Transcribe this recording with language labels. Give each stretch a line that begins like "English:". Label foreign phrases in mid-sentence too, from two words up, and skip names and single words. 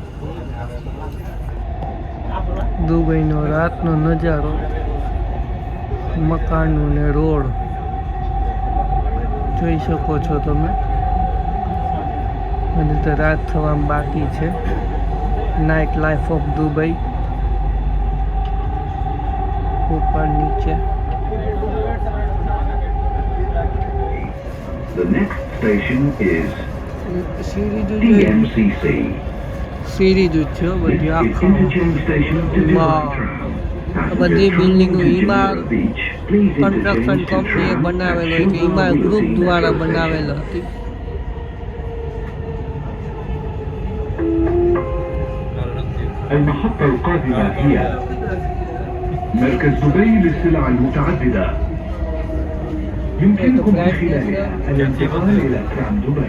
Gujarati: દુબઈનો રાતનો નજારો, મકાનો ને રોડ જોઈ શકો છો તમે. અને તો રાત થવામાં બાકી છે.
English: night life of Dubai
Gujarati: ઉપર નીચે.
English: The next station is DMCC.
Gujarati: સીરીઝ છે બધી આખું. બધી બિલ્ડિંગો ઈમાર કન્સ્ટ્રક્શન કંપનીએ બનાવેલો કે ઈમાર ગ્રુપ દ્વારા બનાવેલો હતી.
Arabic: المحطة القادمة هي مركز دبي للسلع المتعددة. يمكنكم من خلالها الانتقال إلى ترام دبي.